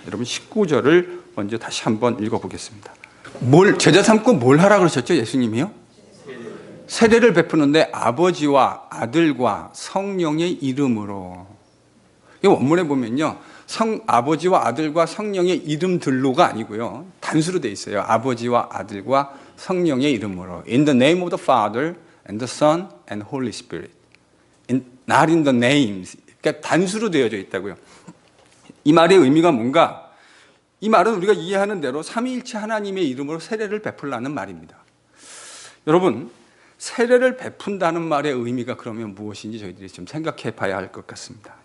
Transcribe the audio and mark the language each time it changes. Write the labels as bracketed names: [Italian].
[Korean] 여러분, 19절을 먼저 다시 한번 읽어보겠습니다. 제자 삼고 뭘 하라 그러셨죠? 예수님이요? 세례를 베푸는데 아버지와 아들과 성령의 이름으로. 이 원문에 보면요, 아버지와 아들과 성령의 이름들로가 아니고요, 단수로 되어 있어요. 아버지와 아들과 성령의 이름으로. [English] In the name of the Father and the Son and Holy Spirit. Not in the names. [Korean] 그러니까 단수로 되어져 있다고요. 이 말의 의미가 뭔가? 이 말은 우리가 이해하는 대로 삼위일체 하나님의 이름으로 세례를 베풀라는 말입니다. 여러분, 세례를 베푼다는 말의 의미가 그러면 무엇인지 저희들이 좀 생각해 봐야 할 것 같습니다.